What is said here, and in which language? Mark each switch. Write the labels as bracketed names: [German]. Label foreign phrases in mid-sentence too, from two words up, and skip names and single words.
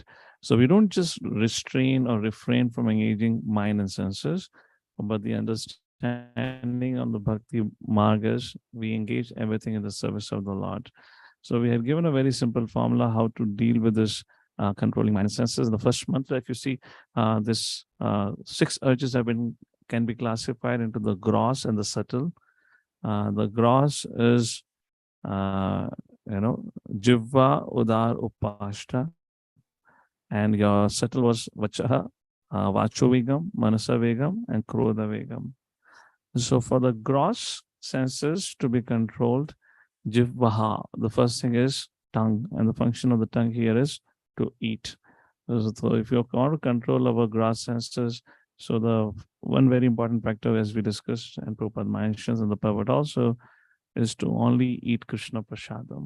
[English] So we don't just restrain or refrain from engaging mind and senses, but the understanding on the bhakti margas, we engage everything in the service of the Lord. So we have given a very simple formula how to deal with this controlling mind and senses. In the first mantra, if you see, this 6 urges can be classified into the gross and the subtle. The gross is, [Sanskrit] जिह्वा, उदर, उपस्थ, and [English] your subtle was [Sanskrit] वाचः, वाचो वेगम्, मनसा वेगम्, and क्रोध वेगम्. [English] So for the gross senses to be controlled, jivvaha, the first thing is tongue, and the function of the tongue here is to eat. So if you want to control our gross senses, so the one very important factor, as we discussed, and Prabhupada mentions in the Prabhupada also, is to only eat Krishna Prasadam.